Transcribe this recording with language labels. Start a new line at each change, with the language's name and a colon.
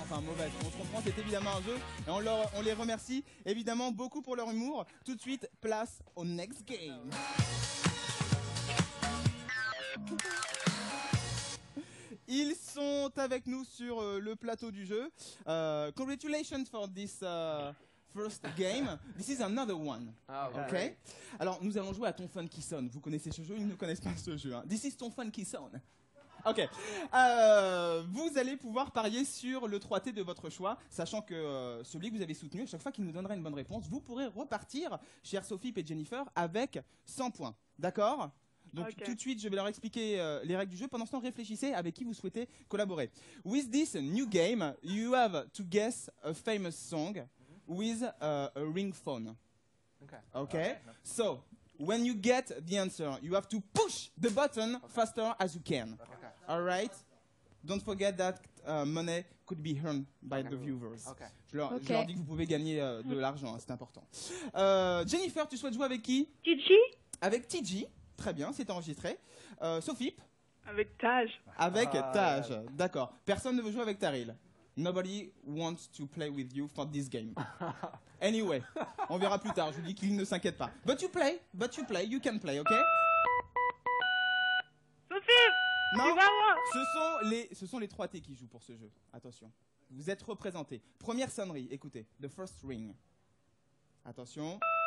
French: Enfin, mauvaise, on se comprend, c'est évidemment un jeu. Et on les remercie évidemment beaucoup pour leur humour. Tout de suite, place au next game. Ils sont avec nous sur le plateau du jeu.
English: Congratulations for this first game. This is another one. Oh, Ok.
French: Alors, nous allons jouer à Ton Fun qui sonne. Vous connaissez ce jeu, ils ne connaissent pas ce jeu. Hein. This is Ton Fun qui sonne. Ok. Vous allez pouvoir parier sur le 3T de votre choix, sachant que celui que vous avez soutenu, à chaque fois qu'il nous donnera une bonne réponse, vous pourrez repartir, chers Sophie et Jennifer, avec 100 points. D'accord ? Donc tout de suite, je vais leur expliquer les règles du jeu. Pendant ce temps, réfléchissez avec qui vous souhaitez collaborer.
English: With this new game, you have to guess a famous song with a ring phone. Okay? So, when you get the answer, you have to push the button faster as you can. All right? Don't forget that money could be earned by the viewers.
French: Je leur dis que vous pouvez gagner de l'argent, hein, c'est important. Jennifer, tu souhaites jouer avec qui? TG. Avec TG. Très bien, c'est enregistré. Sophie? Avec Taj. Avec Taj, d'accord. Personne ne veut jouer avec Taril.
English: Nobody wants to play with you for this game. Anyway,
French: on verra plus tard, je vous dis qu'il ne s'inquiète pas.
English: But you play, you can play, ok?
French: Sophie, non, tu vas voir. Ce sont les 3T qui jouent pour ce jeu. Attention, vous êtes représentés. Première sonnerie, écoutez,
English: the first ring.
French: Attention.